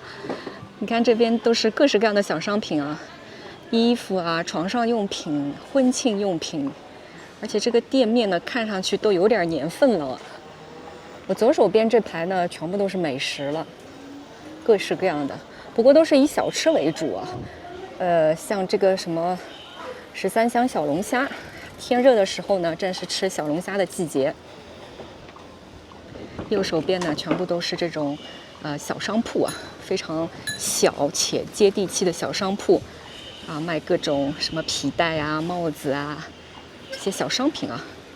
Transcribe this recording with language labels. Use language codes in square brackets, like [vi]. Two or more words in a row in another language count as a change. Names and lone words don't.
[zh] 你看這邊都是各式各樣的小商品啊，衣服啊、床上用品、婚慶用品，而且這個店面呢，看上去都有點年份了。我左手邊這排呢，全部都是美食了，各式各樣的，不過都是以小吃為主啊。像這個什麼13香小龍蝦，天熱的時候呢，正是吃小龍蝦的季節。右手邊呢，全部都是這種小商鋪啊，非常小且接地氣的小商鋪啊，賣各種什麼皮帶啊、帽子啊，這些小商品啊。